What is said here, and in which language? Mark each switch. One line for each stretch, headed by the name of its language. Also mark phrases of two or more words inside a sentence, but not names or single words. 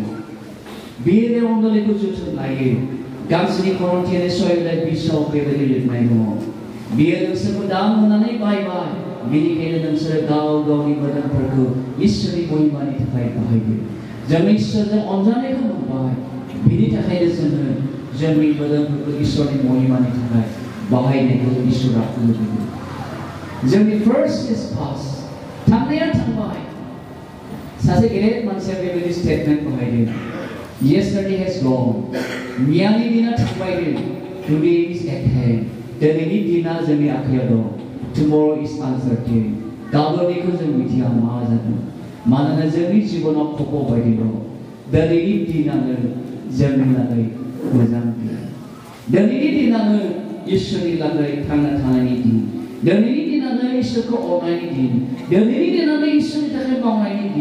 Bodo: बियो बे मण्डलीखौ जोथोन लायो गांसेनि करिन्थियानि 6:20 बेबायदि लिरनाय दङ बियो नोंसोरखौ दाम होनानै बायबाय बेनिखायनो नोंसोरो गाव गावनि मोदोमफोरखौ इसोरनि महिमानि थाखाय बाहायदो जों इसोरजों अनजानायखौ मोनबाय बेनि थाखायनो जोङो जोंनि मोदोमफोरखौ इसोरनि महिमानि थाखाय बाहायनायखौ इसोरा लुबैयो जोंनि
English: first is pass
Bodo: थांनाया थांबाय सासे गेदेर मानसिया बेबायदि स्टेटमेन्ट बाहायदों
English: yesterday has gone
Bodo: मैयानि दिना थांबाय
English: today is at hand
Bodo: दिनैनि दिना जोंनि आखायाव दं
English: tomorrow is uncertain
Bodo: गाबोननिखौ जों मिथिया मा जागोन मानोना जोंनि जिबनाव खफ' बायदि दं दिनैनि दिनानो जोंनि लागै मोजां दिन दिनैनि दिनानो इसोरनि लागै थांना थानायनि दिन दिनैनि दिनानो इसोरखौ अननायनि दिन दिनैनि दिनानो इसोरनि थाखाय मावनायनि दिन